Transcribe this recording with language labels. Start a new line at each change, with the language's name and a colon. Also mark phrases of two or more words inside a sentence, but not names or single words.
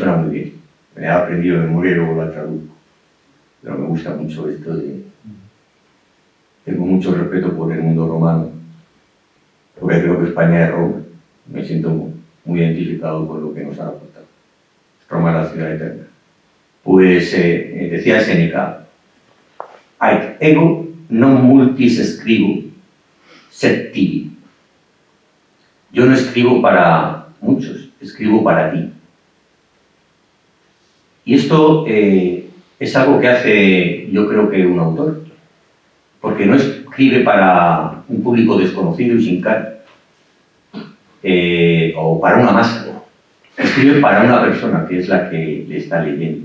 Spanish: Me he aprendido de memoria y luego la traduzco. pero me gusta mucho esto de... Tengo mucho respeto por el mundo romano, porque creo que España es Roma. Me siento muy identificado con lo que nos ha aportado. Roma es la ciudad eterna. Pues decía Séneca,
Latin: «Ait ego non multis scribo, sed tibi».
Spanish: Yo no escribo para muchos, escribo para ti. Y esto es algo que hace, yo creo que un autor, porque no escribe para un público desconocido y sin cara, o para una masa, escribe para una persona que es la que le está leyendo.